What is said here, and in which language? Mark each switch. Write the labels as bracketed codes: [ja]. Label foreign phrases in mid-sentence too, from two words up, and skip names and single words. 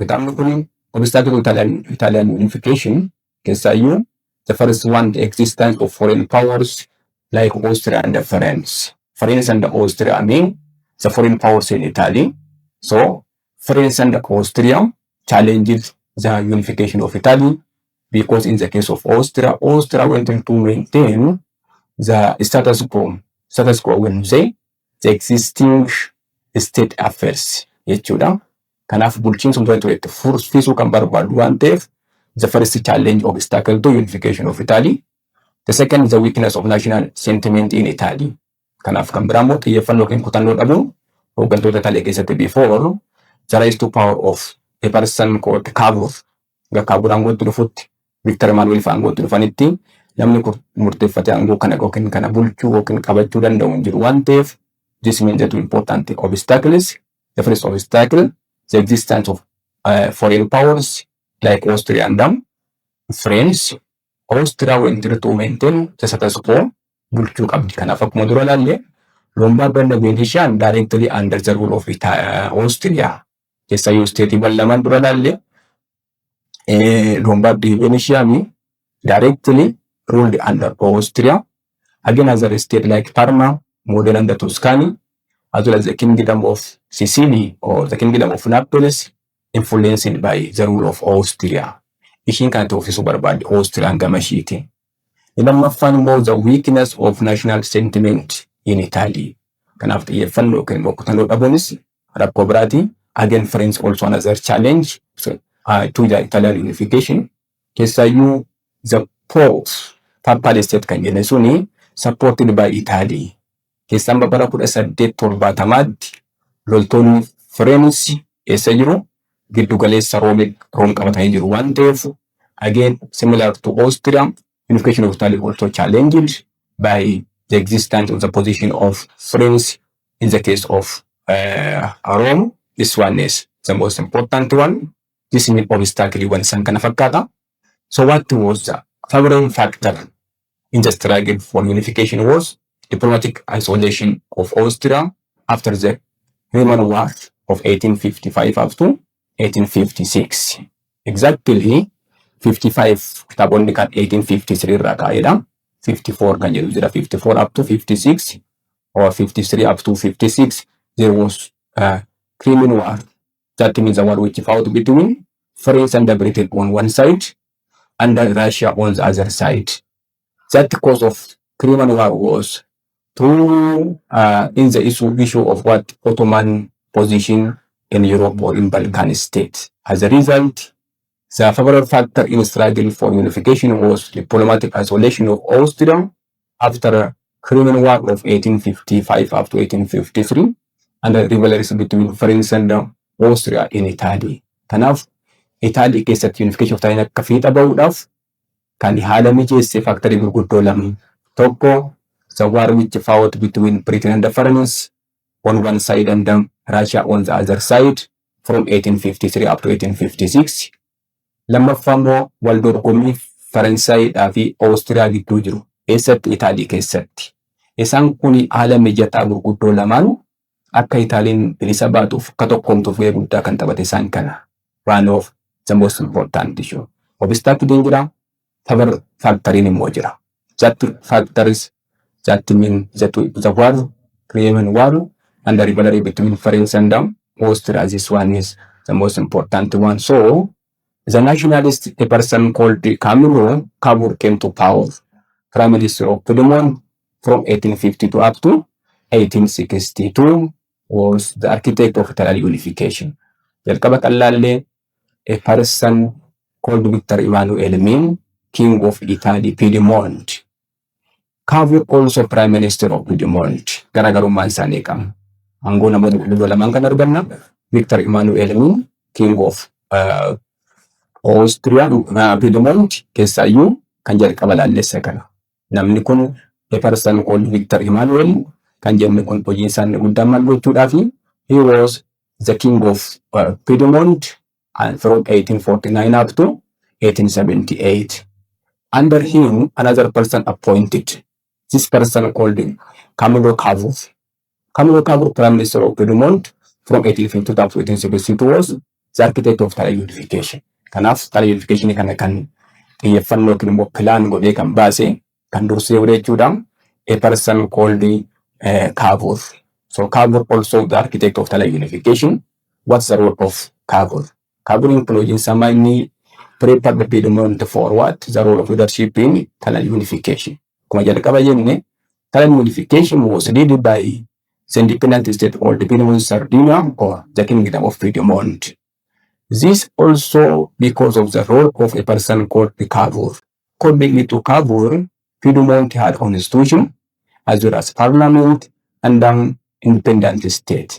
[om] Kitaabni kun [en] obstacle Italian unification keessaayyuu the first one the existence of foreign powers like Austria and France. France and Austria mean the foreign powers in Italy. So France and Austria challenged the unification of Italy because in the case of Austria wanted to maintain the status quo. Status quo when say the existing state affairs jechuudha. [om] Kanaaf bulchiinsa hundaa itti fursiisuu kan barbaadu waan ta'eef [en] the first challenge obstacle to unification of Italy. The second is the weakness of national sentiment in Italy. [om] Kanaaf kan biraa immoo xiyyeeffannoo yookiin kutannoo dhabuun hooggantoota Italy keessatti [en] before the rise to power of a person called Cavour. [om] Cavour aangootti dhufutti Victor Emmanuel aangootti dhufanitti namni murteeffatee aangoo kana yookiin kana bulchuu yookiin qabachuu danda'u hin jiru waan ta'eef [en] this means that important obstacles. The first obstacle the existence of foreign powers like Austria and France. Austria wanted to maintain the status quo bulchuu qabdi. [om] Kanaaf akkuma dura ilaalle [en] Lombard and Venetian directly under the rule of Austria. [om] Keessayyuu steetiiwwan lamaan dura ilaalle Lombard Venetian [en] directly ruled under Austria. Again, other states like Parma, modern under Tuscany, as well as the Kingdom of Sicily or the Kingdom of Naples, influenced by the rule of Austria. [om] Ishiin kanatti ofiisuu barbaadde Austriaan gama ishiitiin. Lammaffaan immoo [en] the weakness of national sentiment in Italy. [om] Kanaaf xiyyeeffannoo yookiin boqotannoo dhabuunis rakkoo biraati. [en] Again, French also another challenge to the Italian unification. Keessayyuu the Pope, Papal State [om] kan jenne suni [en] supported by Italy. [om] Keessaan bara 1870tti loltoonni French eessa jiru? Giddugaleessa Room qabatanii jiru waan ta'eef, [en] again, similar to Austria, unification of Italy also challenged by the existence of the position of France in the case of Rome. This one is the most important one. This is obstacle one [om] san kana fakkaata. [en] So what was the favoring factor in the struggle for unification was diplomatic isolation of Austria after the Crimean War of 1855 up to 1856. [om] Exactly 55 kitaabonni kan 1853 irraa ka'edha. 54 kan jedhu jira. [en] 54 up to 56 or 53 up to 56 there was Crimean War. That means the war which fought between France and Britain on one side and Russia on the other side. That cause of Crimean War was to in the issue of what Ottoman position in Europe or in Balkan states. As a result, the favorable factor in struggle for unification was diplomatic isolation of Austria after Crimean War of 1855 up to 1853 and the rivalries between France and Austria in Italy. [om] Kanaaf Italy keessatti [en] unification of Italy [om] akka fiixa bahuudhaaf kan haala mijeesse factorii gurguddoo lama. [en] Tokko the war which fought between Britain and France on one side and Russia on the other side from 1853 up to 1856. [om] Lammaffaa immoo wal dorgommii Faransaayidhaa fi Austiriyaa gidduu jiru eessatti Itaalii keessatti. Isaan kun haala mijataa gurguddoo lamaan akka Itaaliin bilisa baatuuf akka tokkoomtuuf gahee guddaa kan taphate isaan kana. [en] One of the most important issue. [om] Obstacle jira, [en] favor factory [om] immoo jira. [en] That factors that mean that the war, Crimean War, and the rivalry between France and Austria. This one is the most important one. So the nationalist, a person called Camilo Cabur came to power, Prime Minister of Piedmont from 1852 up to 1862, was the architect of Italian unification. [om] Jalqaba qal'aallee [en] a person called Victor Emmanuel Min, King of Italy, Piedmont. Cavour also Prime Minister of Piedmont. [om] Garaagarummaan isaanii qaba. Aangoo namoota gurguddoo lamaan kan arganna. Victor Emmanuel Min, [en] King of Austria, [om] Piedmont keessaayyuu kan jalqaba laalleessa kana. Namni kun [en] a person called [om] Victor Emmanuel kan jenne kun hojii isaanii guddaan maal gochuudhaafi [en] he was the king of Piedmont and from 1849 up to 1878. Under him, another person appointed. This person called Camilo Cabur. Camilo Cabur, Prime Minister of Piedmont from 1852 up to 1872, was the architect of Italian unification. [om] Kanaaf [en] Italian unification [om] kana kan xiyyeeffannoo yookiin immoo pilaan godhee kan baase kan dursee jechuudha. [en] A person called Cabur. So Cabur also the architect of Italian unification. What's the role of Cabur? Cabur including some prepared the Piedmont for what? The role of leadership in Italian unification. [om] Kuma jalqaba jenne, [en] Italian unification was led by the independent state called the Piedmont Sardinia or the Kingdom of Piedmont. This also because of the role of a person called the Cabur. According to Cabur, Piedmont had a constitution as well as parliament and an independent state.